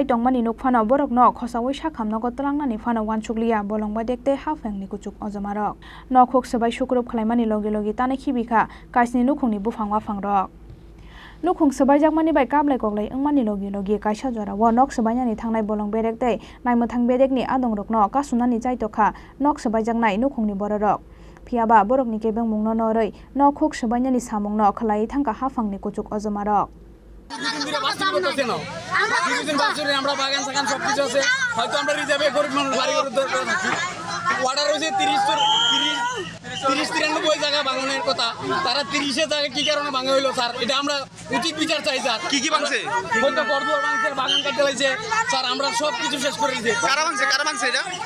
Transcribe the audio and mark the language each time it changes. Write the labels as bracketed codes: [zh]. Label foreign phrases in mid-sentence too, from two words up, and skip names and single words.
[brx] तंमानि नुकफानो बरकनो खसावै साखामनो गतलांनानि फानो वानसुकलिया बलंबा देखते हाफेंनि कुचुक अजमारक नखुक सबाय सुक्रुब खलायमानि लगे लगे ताने खिबिखा काइसनि नुखुंनि बुफांवा फांरक नुखुं सबाय जागमानि बाय काबलाय गगलाय ओंमानि लगे लगे काइसा जराव नक सबायनानि थांनाय बलं बेरेगदै नायमोथां बेरेगनि आदं रकनो कासुनानि जायतखा नक सबाय जागनाय नुखुंनि बररक फियाबा बरकनि केबें मुंनो नरै नखुक सबायनानि सामुंनो खलायै थांका हाफांनि कुचुक अजमारक [bn] জায়গা ভাঙনের কথা তারা 30 জায়গা কি কারণে ভাঙা হইলো স্যার এটা আমরা উচিত বিচার চাই স্যার কি ভাঙছে হয়তো বড়দুয়ার ভাঙছে বাগান কাটতে লাইছে স্যার আমরা সব কিছু শেষ করে দিয়েছি কারা ভাঙছে এটা